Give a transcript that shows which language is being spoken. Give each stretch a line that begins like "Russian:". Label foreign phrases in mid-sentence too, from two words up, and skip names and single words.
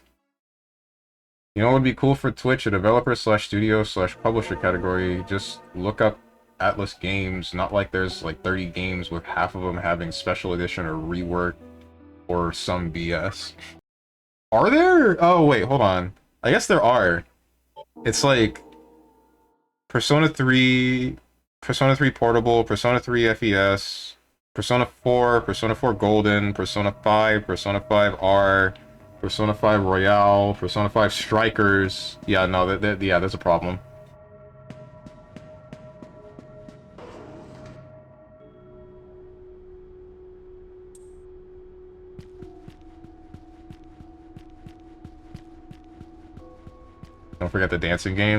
English: You know what would be cool for Twitch? A developer/studio/publisher category. Just look up Atlas Games. Not like there's like 30 games with half of them having special edition or rework or some BS. Are there? Oh wait, hold on. I guess there are. It's like Persona 3, Persona 3 Portable, Persona 3 FES, Persona 4, Persona 4 Golden, Persona 5, Persona 5 R, Persona 5 Royale, Persona 5 Strikers. Yeah, no, yeah, there's a problem. Don't forget the dancing games.